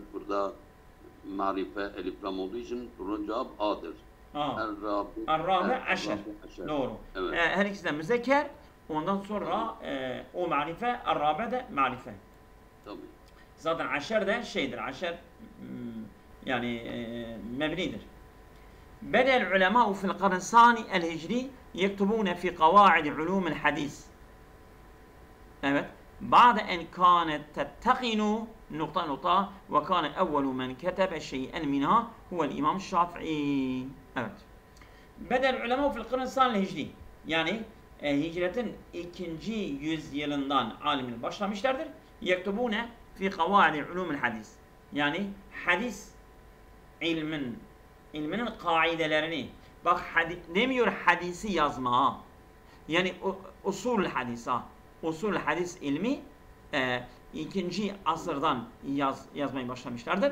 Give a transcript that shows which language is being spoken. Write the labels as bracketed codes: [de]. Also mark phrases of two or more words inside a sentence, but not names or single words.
[tr] Burada marife elif lam olduğu için doğru cevap A'dır. [ar] الرابع عشر. Doğru. [tr] Evet. Her ikisi de müzekker. Ondan sonra o marife, Er-Rabi de marife. Tabii. Zaten aşer de şeydir. Aşer yani mebnidir. [ar] بدأ العلماء في القرن الثاني الهجري يكتبون في قواعد علوم الحديث. [tr] Evet. [ar] بعد أن كانت تتقن نقطة وكان أول من كتب شيئا منها هو الإمام الشافعي. [tr] Evet. [ar] بدأ العلماء في القرن الثاني الهجري. [tr] Yani hicretin 2. yüzyılından alimler başlamışlardır. [ar] يكتبون في قواعد علوم الحديث. [tr] Yani hadis ilminin kaidelerini, bak demiyor hadisi yazma ha. Yani usul hadis ha. Usul hadis ilmi 2. asırdan yazmaya başlamışlardır.